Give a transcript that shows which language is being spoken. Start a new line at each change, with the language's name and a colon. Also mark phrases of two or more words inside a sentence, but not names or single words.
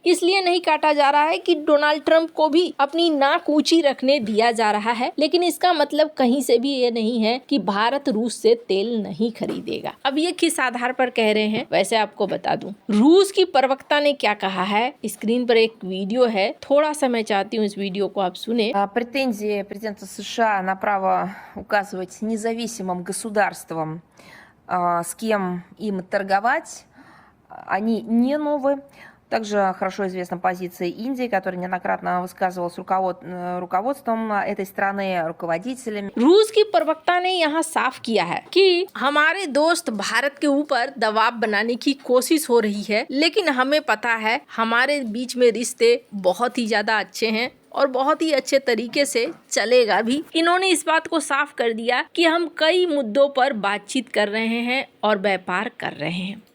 Hindi: इसलिए नहीं काटा जा रहा है कि डोनाल्ड ट्रंप को भी अपनी नाक ऊंची रखने दिया जा रहा है। लेकिन इसका मतलब कहीं से भी ये नहीं है कि भारत रूस से तेल नहीं खरीदेगा। अब ये किस आधार पर कह रहे हैं, वैसे आपको बता दूं, रूस की प्रवक्ता ने क्या कहा है। स्क्रीन पर एक वीडियो है, थोड़ा सा मैं चाहती हूँ इस वीडियो को आप सुने।
Russian: Претензии президента США на право указывать независимым государствам, с кем им торговать, они не новые. Также хорошо известна позиция Индии, которая неоднократно высказывалась руководством этой страны, руководителями.
Hindi: रूस की प्रवक्ता ने यहाँ साफ किया है कि हमारे दोस्त भारत के ऊपर दबाव बनाने की कोशिश हो रही है, लेकिन हमें पता है हमारे बीच में रिश्ते बहुत ही ज्यादा अच्छे हैं और बहुत ही अच्छे तरीके से चलेगा भी। इन्होंने इस बात को साफ कर दिया कि हम कई मुद्दों पर बातचीत कर रहे हैं और व्यापार कर रहे हैं।